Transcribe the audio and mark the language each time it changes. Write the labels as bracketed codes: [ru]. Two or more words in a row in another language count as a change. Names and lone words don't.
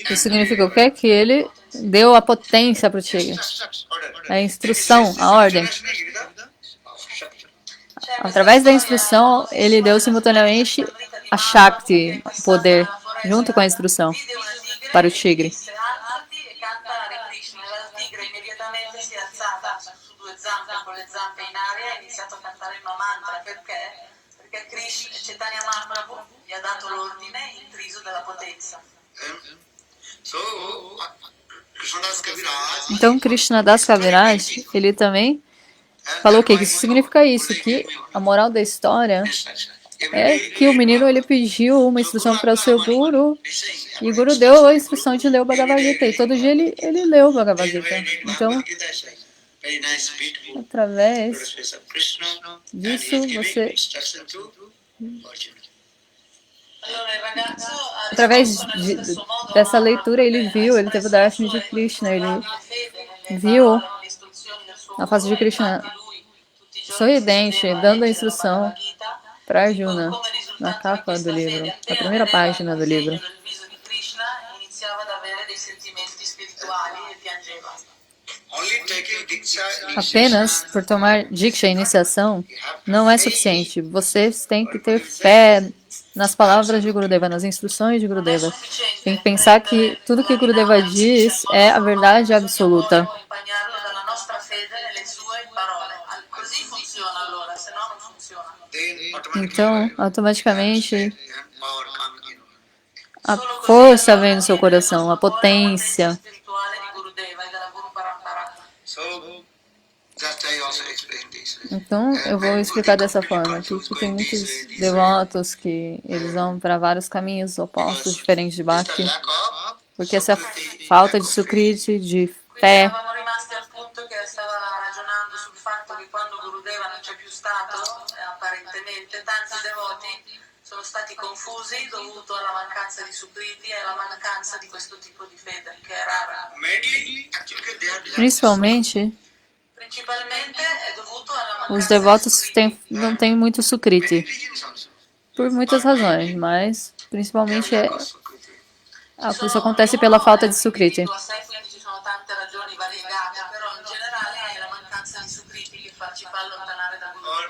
[pt] Isso significa o quê? Que ele deu a potência para o tigre. A instrução, a ordem. Através da instrução, ele deu simultaneamente a Shakti, o poder, junto com a instrução, para o tigre. [it] Alzati e cantare Krishna. La tigre immediatamente si è alzata su due zampe, con le zampe in aria, e ha iniziato a cantare il mantra. Perché? Perché Krishna, Chaitanya Mahaprabhu gli ha dato l'ordine intriso della potenza. [pt] So, Krishnadas Kaviraj, Então, Krishnadas Kaviraj, ele também falou o quê? Que isso significa isso, que a moral da história é que o menino ele pediu uma instrução para o seu guru e o guru deu a instrução de ler o Bhagavad Gita e todo dia ele leu o Bhagavad Gita. Então, através disso, você [it] Allora il ragazzo ha [pt] através [it] risposto nello stesso modo [pt] dessa [it] a [pt] leitura, ele viu, ele teve o darshan de Krishna, ele [it] fede nelle [pt] viu [it] parole, nelle istruzioni del suo [pt] a face de [it] guru, e [pt] Krishna [it] infatti lui tutti i giorni si [pt] sorridente, [it] sedeva a [pt] dando a [it] leggere la [pt] instrução [it] Bhagavad Gita, [pt] para [it] e [pt] Arjuna [it] come [pt] na [it] risultato di [pt] capa do [it] questa [pt] livro, [it] fede, [pt] na [it] appena [pt] primeira [it] vedeva [pt] página do [it] il [pt] livro. [it] segno del viso di Krishna, iniziava ad avere dei sentimenti spirituali e piangeva. [en] only taking Diksha [pt] Apenas por tomar Diksha, iniciação, não é suficiente. Vocês têm que ter fé nas palavras de Gurudeva, nas instruções de [it] Non è [pt] Gurudeva. [it] sufficiente [pt] Tem que pensar que tudo que Gurudeva diz é a verdade absoluta. [it] bisogna accompagnarlo dalla nostra fede nelle sue parole. Così funziona allora, se no non funziona. [en] then automatically [pt] Então, automaticamente, [en] power comes in. [pt] a força vem no seu coração, a potência. [it] spirituale di Gurudeva e della Guru Parampara. [en] So, just I also explain this. [pt] Então, eu vou explicar dessa forma, que tem muitos devotos que eles vão para vários caminhos opostos, diferentes de Bhakti, [en] Lack of [pt] porque essa falta de sukriti, de fé, [it] Eravamo rimasti al punto che stava ragionando sul fatto che quando Gurudeva non c'è più stato, apparentemente, tanti devoti sono stati confusi dovuto alla mancanza di Sukriti e alla mancanza di questo tipo di fede, che è rara. [en] mainly actually they are [pt] principalmente [it] Principalmente è dovuto alla mancanza [pt] os devotos [it] di Sukriti. [pt] não têm muito sukriti, [en] religions also. [pt] por muitas razões, mas principalmente [en] They have lack of Sukriti. [pt] isso acontece pela falta de sukriti. [it] A sé, quindi ci sono tante ragioni variegate, però in generale è la mancanza di Sukriti che ci fa allontanare da Gurudeva.